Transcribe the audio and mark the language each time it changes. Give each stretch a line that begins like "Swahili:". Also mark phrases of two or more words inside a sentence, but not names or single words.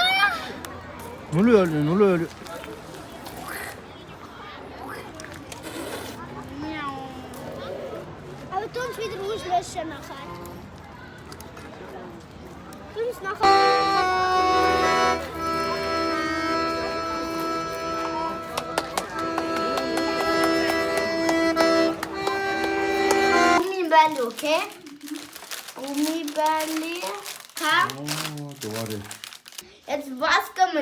Turkish: Ne oluyor öyle, ne oluyor öyle?
German: Aber tu uns wieder auslöschen nachher. Tu uns nachher. Gummibärli, okay? Gummibärli. Ha?
Turkish: Aa, doğru.
German: Jetzt was können wir?